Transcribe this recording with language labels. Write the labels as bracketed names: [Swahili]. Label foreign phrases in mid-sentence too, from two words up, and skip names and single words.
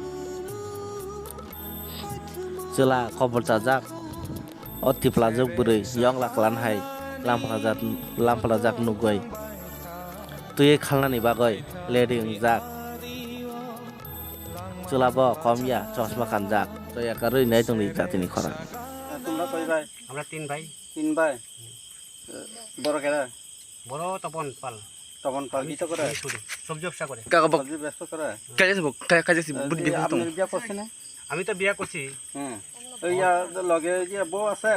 [Kok Borok] chela khobor chajak o tiplajuk buri yong laklan hai lamplajak nugoi tuye khalnani bagoi lady jak chela bo komya chosma kanjak toya karui nai tongni jatini khora [Bangla] তোমরা কয় ভাই? আমরা তিন ভাই। তিন ভাই। বড় কেরা? বড় তপন পাল। তপন পাল কি তো করে? সবজি ব্যবসা করে। সবজি ব্যবসা করে? কাজে বুদ্ধি আপনি বিয়া করছেন না? আমি তো বিয়া করছি। হ্যাঁ। ওই লগে যে বউ আছে?